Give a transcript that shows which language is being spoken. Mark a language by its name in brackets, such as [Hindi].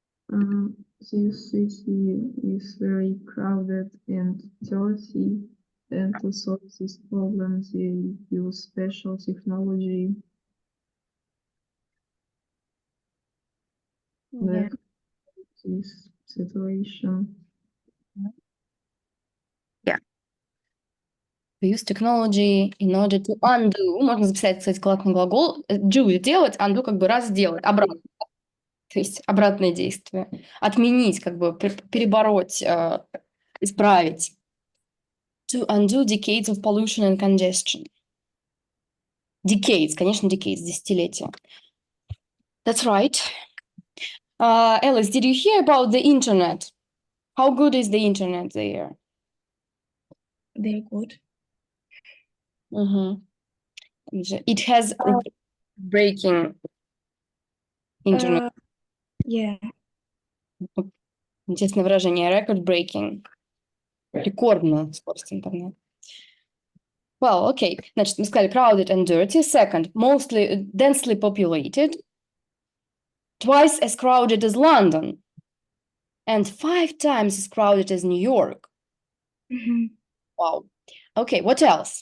[English] This city is very crowded and dirty, and to solve this problem, they use special technology that this situation. Yeah. We use technology in order to undo. [Russian] Можно записать, кстати, классный глагол. Do – делать, undo – как бы раз сделать, обратно. То есть обратное действие. Отменить, как бы перебороть, исправить. [English] To undo decades of pollution and congestion. Decades, [Russian] конечно, [English] decades, [Russian] десятилетия. [English] That's right. Alice, did you hear about the internet? How good is the internet there? Very good. It has breaking internet. Yeah. [Russian] Интересное выражение. Record-breaking. Рекордная скорость интернета. [English] Well, okay. [Russian] Значит, мы сказали [English] crowded and dirty. Second, mostly densely populated. Twice as crowded as London. And 5 times as crowded as New York. Wow. Okay, what else?